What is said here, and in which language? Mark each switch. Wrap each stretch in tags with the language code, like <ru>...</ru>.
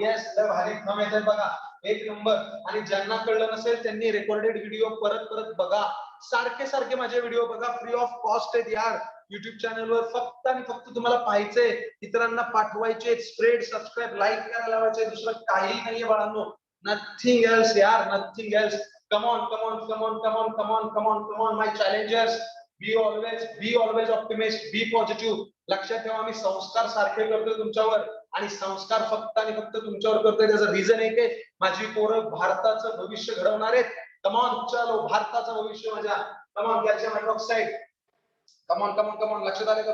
<mr>Yes, लय भारी thumb येते बघा, एक नंबर. आणि ज्यांना कळलं नसेल त्यांनी रेकॉर्डेड व्हिडिओ परत परत बघा, सारखे सारखे माझे व्हिडिओ बघा, फ्री ऑफ कॉस्ट आहेत यार युट्यूब चॅनलवर. फक्त आणि फक्त तुम्हाला पाहायचंय, इतरांना पाठवायचे, स्प्रेड, सबस्क्राईब, लाईक करायला लावायचे, दुसरं काही नाहीये बाळांनो.</mr> <en>Nothing else यार, nothing else. Come on come on come on come on come on come on come on my challengers. Be always optimist, be positive.</en> <mr>लक्षात ठेवा, मी संस्कार सारखे करतोय तुमच्यावर, आणि संस्कार फक्त आणि फक्त तुमच्यावर करतोय. त्याचं रिझन एक आहे, माझी पोरं भारताचं भविष्य घडवणार आहेत.</mr> <en>come on,</en> <mr>चलो भारताचं भविष्य माझ्या. Come on, calcium hydroxide.</mr> <en>Come on come on come on.</en> <mr>लक्षात आलं का?</mr>